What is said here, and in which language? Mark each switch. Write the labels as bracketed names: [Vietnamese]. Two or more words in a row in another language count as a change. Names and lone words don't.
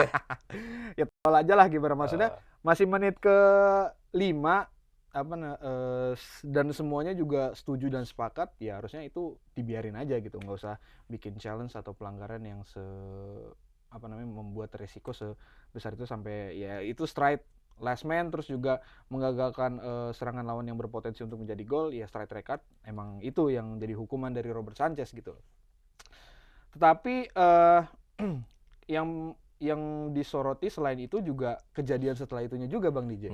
[Indonesian] ya tol aja lah kiper, maksudnya Oh, masih menit ke 5 dan semuanya juga setuju dan sepakat, ya harusnya itu dibiarin aja gitu, nggak usah bikin challenge atau pelanggaran yang membuat resiko sebesar itu sampai ya itu strike [English] last man, [Indonesian] terus juga menggagalkan serangan lawan yang berpotensi untuk menjadi gol, ya [English] strike record, [Indonesian] emang itu yang jadi hukuman dari Robert Sanchez gitu. Tetapi yang disoroti selain itu juga kejadian setelah itunya juga Bang DJ.